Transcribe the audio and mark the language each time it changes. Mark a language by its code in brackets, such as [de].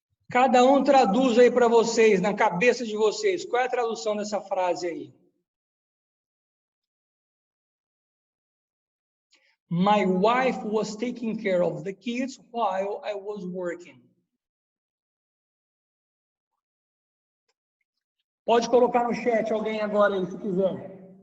[pt] Cada um traduz aí para vocês, na cabeça de vocês. Qual é a tradução dessa frase aí? [en] My wife was taking care of the kids while I was working. [pt] Pode colocar no chat alguém agora aí, se quiser.